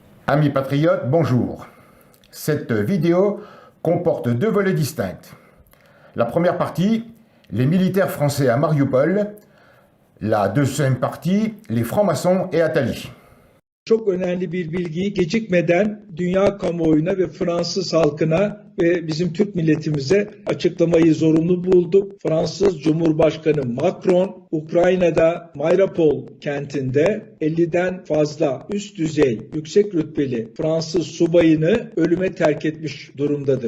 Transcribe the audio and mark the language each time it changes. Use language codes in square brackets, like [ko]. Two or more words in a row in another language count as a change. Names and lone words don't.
[fr] Amis patriotes, bonjour. Cette vidéo comporte deux volets distincts. La première partie, les militaires français à Mariupol. La deuxième partie, les francs-maçons et Attali. [tr] Çok önemli bir bilgiyi gecikmeden dünya kamuoyuna ve Fransız halkına ve bizim Türk milletimize açıklamayı zorunlu bulduk. Fransız Cumhurbaşkanı Macron, Ukrayna'da Mariupol kentinde 50'den fazla üst düzey, yüksek rütbeli Fransız subayını ölüme terk etmiş durumdadır.